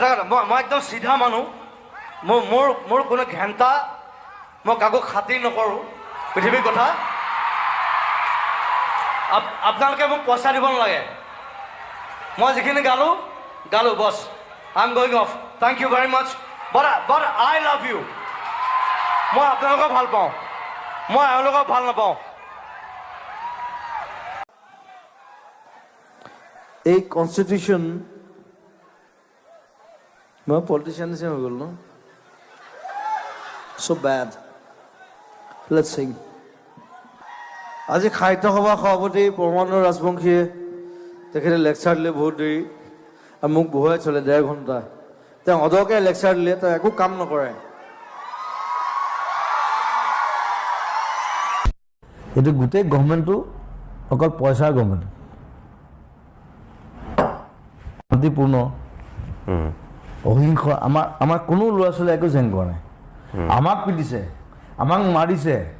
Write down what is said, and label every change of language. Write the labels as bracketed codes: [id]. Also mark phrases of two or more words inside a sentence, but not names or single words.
[as] কথা মই একদম চিধা মানুহ মোৰ কোনো ঘেণ্টা মই কাকো খাতিৰ নকৰোঁ পৃথিৱীৰ কথা আপোনালোকে মোক পইচা দিব নালাগে মই যিখিনি গালো [en] boss I am going off thank you very much but I love you [as] মই আপোনালোকক ভাল পাওঁ মই এওঁলোকক ভাল নাপাওঁ এই কনষ্টিটিউশ্যন মই পলিটিচিয়ান নিচিনা হৈ গ'ল ন [en] so bad let's sing [as] আজি সাহিত্য সভাৰ সভাপতি পৰমানন্দ ৰাজবংশীয়ে তেখেতে লেকচাৰ দিলে বহুত দেৰি আৰু মোক বহুৱাই চলে 1.5 ঘণ্টা তেওঁ অদৰকে লেকচাৰ দিলে তেওঁ একো কাম নকৰে এইটো গোটেই গভৰ্ণমেণ্টটো অকল পইচাৰ গভৰ্ণমেণ্ট শান্তিপূৰ্ণ অহিংস আমাৰ কোনো ল'ৰা ছোৱালী একো জেং কৰা নাই আমাক পিটিছে আমাক মাৰিছে